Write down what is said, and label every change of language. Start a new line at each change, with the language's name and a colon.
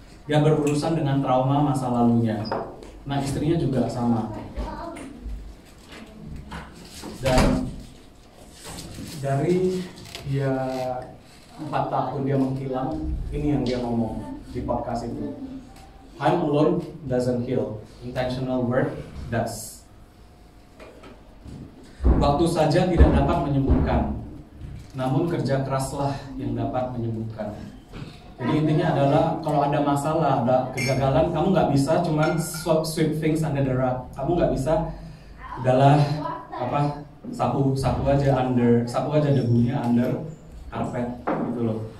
Indonesian: Dia berurusan dengan trauma masa lalunya. Nah, istrinya juga sama. Dan dari dia 4 tahun dia menghilang, ini yang dia ngomong di podcast itu.
English: Time alone doesn't heal, intentional work does.
Indonesian: Waktu saja tidak dapat menyembuhkan, namun kerja keraslah yang dapat menyembuhkan. Jadi intinya adalah kalau ada masalah, ada kegagalan, kamu nggak bisa cuman
English: sweep things under the rug.
Indonesian: Kamu nggak bisa udahlah sapu aja debunya under karpet gitu loh.